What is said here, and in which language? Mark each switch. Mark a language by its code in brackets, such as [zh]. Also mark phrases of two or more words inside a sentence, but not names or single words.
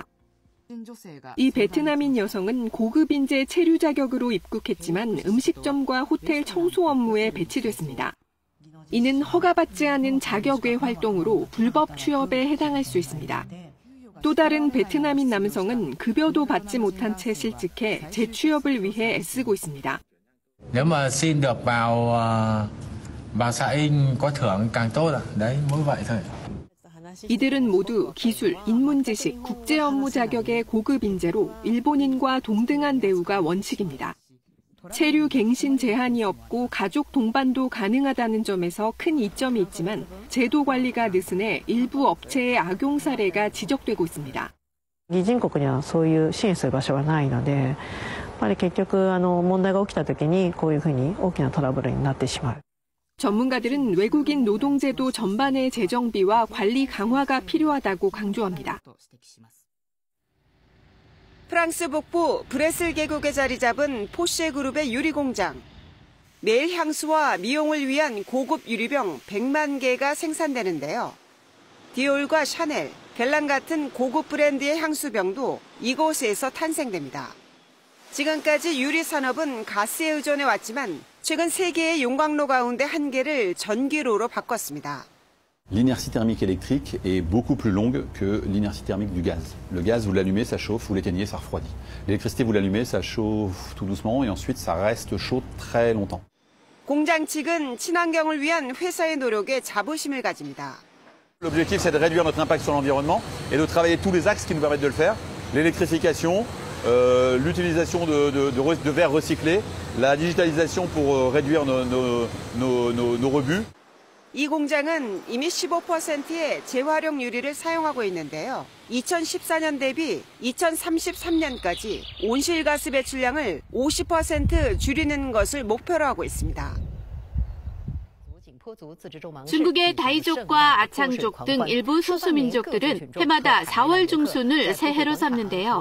[ko] 이 베트남인 여성은 고급 인재 체류 자격으로 입국했지만 음식점과 호텔 청소 업무에 배치됐습니다. 이는 허가받지 않은 자격 외 활동으로 불법 취업에 해당할 수 있습니다. 또 다른 베트남인 남성은 급여도 받지 못한 채 실직해 재취업을 위해 애쓰고 있습니다. [vi] Nếu mà xin được vào xã in có thưởng càng tốt ạ. Đấy, mỗi vậy thôi. [ko] 이들은 모두 기술, 인문지식, 국제 업무 자격의 고급 인재로 일본인과 동등한 대우가 원칙입니다. 체류 갱신 제한이 없고 가족 동반도 가능하다는 점에서 큰 이점이 있지만 제도 관리가 느슨해 일부 업체의 악용 사례가 지적되고 있습니다. [ja] 議人国にはそういう支援する場所がないので、やっぱり結局問題が起きた時にこういうふうに大きなトラブルになってしまう。 [ko] 전문가들은 외국인 노동제도 전반의 재정비와 관리 강화가 필요하다고 강조합니다. 프랑스 북부 브레슬 계곡에 자리 잡은 포쉐 그룹의 유리공장. 매일 향수와 미용을 위한 고급 유리병 100만 개가 생산되는데요. 디올과 샤넬, 벨랑 같은 고급 브랜드의 향수병도 이곳에서 탄생됩니다. 지금까지 유리 산업은 가스에 의존해 왔지만 최근 세계의 용광로 가운데 한 개를 전기로로 바꿨습니다. [fr] L'inertie thermique électrique est beaucoup plus longue que l'inertie thermique du gaz. Le gaz, vous l'allumez, ça chauffe, vous l'éteignez, ça refroidit. L'électricité, vous l'allumez, ça chauffe tout doucement et ensuite ça reste chaud très longtemps. [ko] 공장 측은 친환경을 위한 회사의 노력에 자부심을 가집니다. [fr] L'objectif, c'est de réduire notre impact sur l'environnement et de travailler tous les axes qui nous permettent de le faire. L'électrification, l'utilisation de verre recyclé, la digitalisation pour réduire nos rebuts. [ko] 이 공장은 이미 15%의 재활용 유리를 사용하고 있는데요. 2014년 대비 2033년까지 온실가스 배출량을 50% 줄이는 것을 목표로 하고 있습니다. 중국의 다이족과 아창족 등 일부 소수민족들은 해마다 4월 중순을 새해로 삼는데요.